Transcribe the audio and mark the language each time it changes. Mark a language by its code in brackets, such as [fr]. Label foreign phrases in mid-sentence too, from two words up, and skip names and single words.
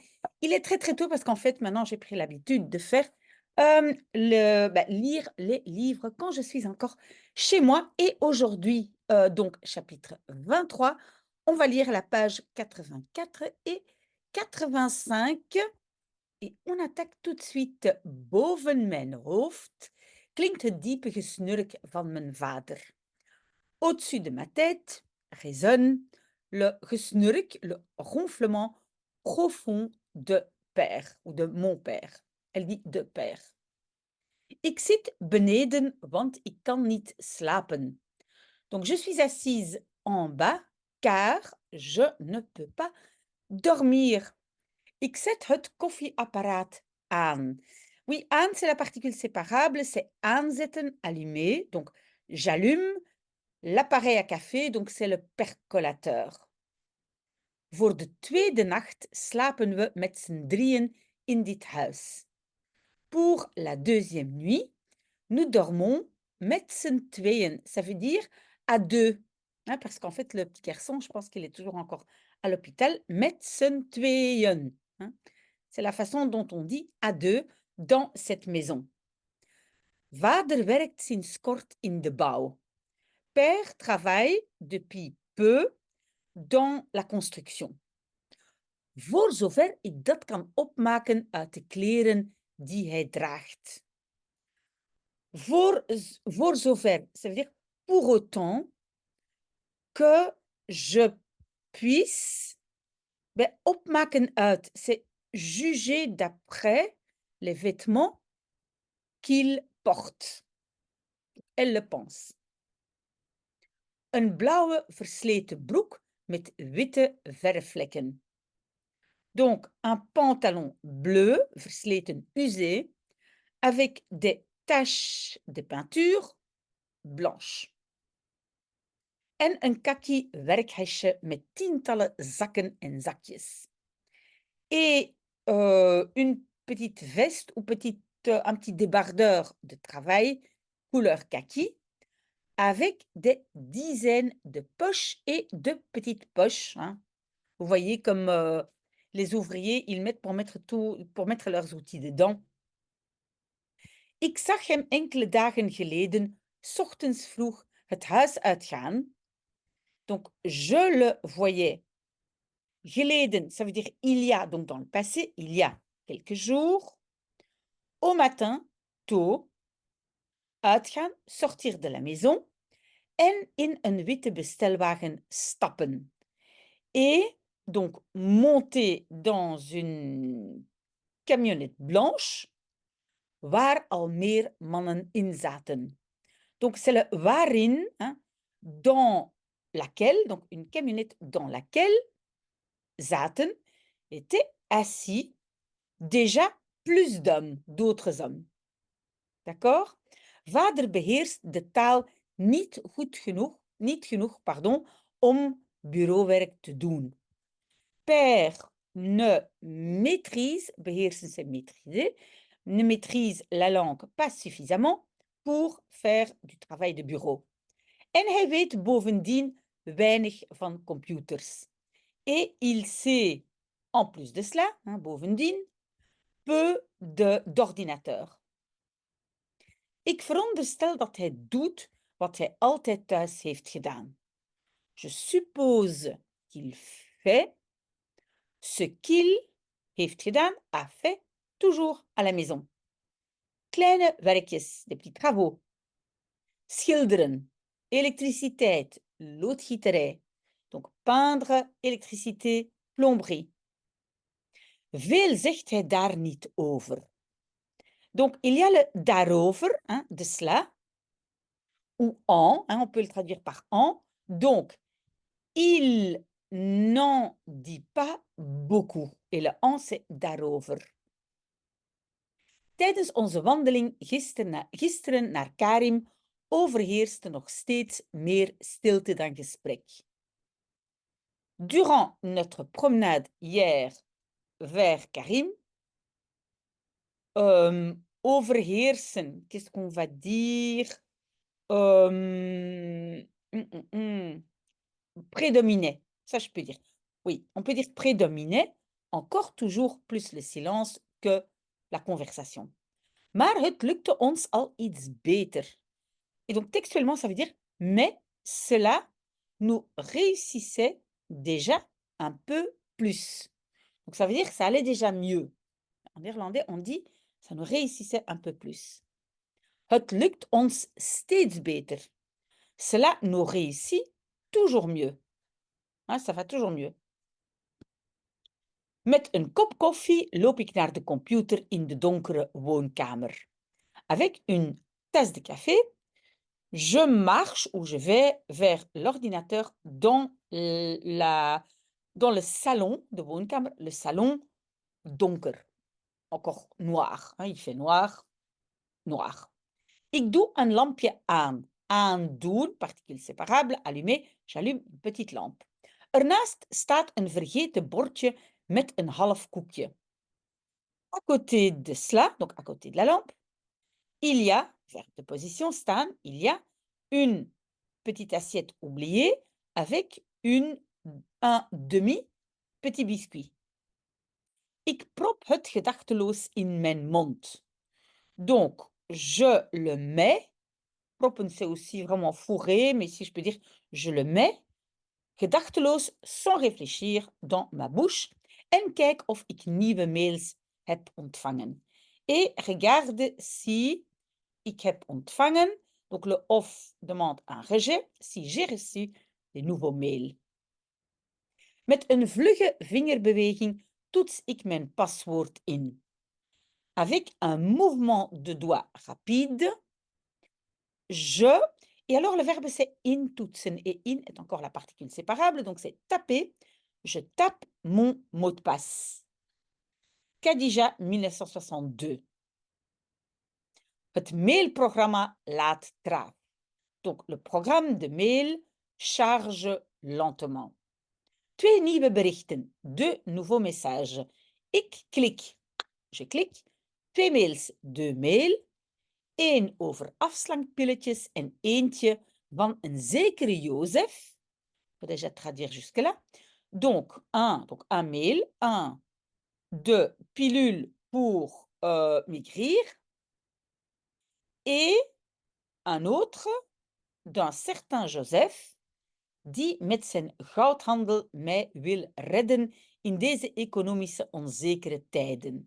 [fr] Il est très très tôt parce qu'en fait maintenant j'ai pris l'habitude de faire lire les livres quand je suis encore chez moi. Et aujourd'hui, donc chapitre 23, on va lire la page 84 et 85 et on attaque tout de suite. [nl] Boven mijn hoofd klinkt het diepe gesnurk van mijn vader. [fr] Au-dessus de ma tête résonne le gesnurk, le ronflement profond de père ou de mon père. Elle dit de père. [nl] Ik zit beneden, want ik kan niet slapen. [fr] Donc je suis assise en bas car je ne peux pas dormir. [nl] Ik zet het koffieapparaat aan. [fr] Oui, aan, c'est la particule séparable, c'est aanzetten, allumer. Donc j'allume l'appareil à café, donc c'est le percolateur. [nl] Voor de tweede nacht slapen we met z'n drieën in dit huis. [fr] Pour la deuxième nuit, nous dormons [nl] met z'n tweeën. [fr] Ça veut dire à deux. Hein, parce qu'en fait, le petit garçon, je pense qu'il est toujours encore à l'hôpital. [nl] Met z'n tweeën. [fr] Hein. C'est la façon dont on dit à deux dans cette maison. [nl] Vader werkt sinds kort in de bouw. [fr] Père travaille depuis peu dans la construction. [nl] Voor zover ik dat kan opmaken uit de kleren die hij draagt. Voor zover, [fr] ça veut dire pour autant que je puisse [nl] opmaken uit, [fr] c'est juger d'après les vêtements qu'il porte. Elle le pense. [nl] Een blauwe versleten broek met witte verfvlekken. [fr] Donc, un pantalon bleu, versleten, usé, avec des taches de peinture blanche. [nl] En een kaki werkhesje met tientallen zakken en zakjes. [fr] Et une petite veste ou un petit débardeur de travail couleur kaki avec des dizaines de poches et de petites poches. Hein. Vous voyez comme les ouvriers, ils mettent pour mettre leurs outils dedans. [nl] Ik zag hem enkele dagen geleden, 's ochtends vroeg, het huis uitgaan. [fr] Donc, je le voyais. Geleden, ça veut dire il y a, donc dans le passé, il y a quelques jours. Au matin, tôt. Uitgaan, sortir de la maison. [nl] En in een witte bestelwagen stappen. [fr] Et donc monter dans une camionnette blanche [nl] waar al meer mannen in zaten. [fr] Donc c'est le waarin, hein, dans laquelle, donc une camionnette dans laquelle zaten, étaient assis déjà plus d'hommes, d'autres hommes. D'accord? [nl] Vader beheerst de taal niet genoeg, pardon, om bureauwerk te doen. [fr] Père ne maîtrise, beheersen c'est maîtriser, ne maîtrise la langue pas suffisamment pour faire du travail de bureau. [nl] En hij weet bovendien weinig van computers. [fr] Et il sait, en plus de cela, hein, bovendien, peu d'ordinateur. [nl] Ik veronderstel dat hij doet wat hij altijd thuis heeft gedaan. [fr] Je suppose qu'il fait ce qu'il [nl] heeft gedaan, [fr] a fait toujours à la maison. [nl] Kleine werkjes, [fr] des petits travaux. [nl] Schilderen, elektriciteit, loodgieterij. [fr] Donc peindre, électricité, plomberie. [nl] Veel zegt hij daar niet over. [fr] Donc il y a le daarover, hein, de cela, ou en, hein, on peut le traduire par en. Donc, il n'en dit pas beaucoup. Et le en, c'est daarover. [nl] Tijdens onze wandeling gisteren naar Karim overheerste nog steeds meer stilte dan gesprek. [fr] Durant notre promenade hier vers Karim, overheersen, qu'est-ce qu'on va dire? Prédominait, ça je peux dire. Oui, on peut dire prédominait, encore toujours plus le silence que la conversation. Maar het lukte ons al iets beter. Et donc textuellement, ça veut dire mais cela nous réussissait déjà un peu plus. Donc ça veut dire que ça allait déjà mieux. En néerlandais, on dit ça nous réussissait un peu plus. [nl] Het lukt ons steeds beter. [fr] Cela nous réussit toujours mieux. Hein, ça va toujours mieux. [nl] Met een kop koffie loop ik naar de computer in de donkere woonkamer. [fr] Avec une tasse de café, je marche ou je vais vers l'ordinateur dans dans le salon [nl] de woonkamer, [fr] le salon donker. Encore noir, hein, il fait noir, noir. [nl] Ik doe een lampje aan. Aandoen, [fr] particule séparable, allumer, j'allume une petite lampe. [nl] Ernaast staat een vergeten bordje met een half koekje. [fr] À côté de cela, donc à côté de la lampe, il y a, verbe de position, staan, il y a une petite assiette oubliée avec un demi petit biscuit. [nl] Ik prop het gedachteloos in mijn mond. [fr] Donc, je le mets. Proppen, c'est aussi vraiment fourré, mais si je peux dire, je le mets gedachteloos, sans réfléchir, dans ma bouche [nl] en kijk of ik nieuwe mails heb ontvangen. [fr] Et regarde si [nl] ik heb ontvangen. [fr] Donc le of demande un rejet, si j'ai reçu des nouveaux mails. [nl] Met een vlugge vingerbeweging toets ik mijn paswoord in. [fr] Avec un mouvement de doigt rapide, je, et alors le verbe c'est intoetsen, et in est encore la particule séparable, donc c'est taper. Je tape mon mot de passe. Khadija 1962. [nl] Het mailprogramma laat traag. [fr] Donc le programme de mail charge lentement. [nl] Twee nieuwe berichten, [fr] deux nouveaux messages. [nl] Ik klik, [fr] je clique. [nl] Twee mails, [fr] deux mails. [nl] Eén over afslankpilletjes en eentje van een zekere Jozef. [fr] Je peux déjà traduire jusque-là. Donc un mail, un de pilules pour maigrir et un autre d'un certain Joseph [nl] die met zijn goudhandel mij wil redden in deze economische onzekere tijden.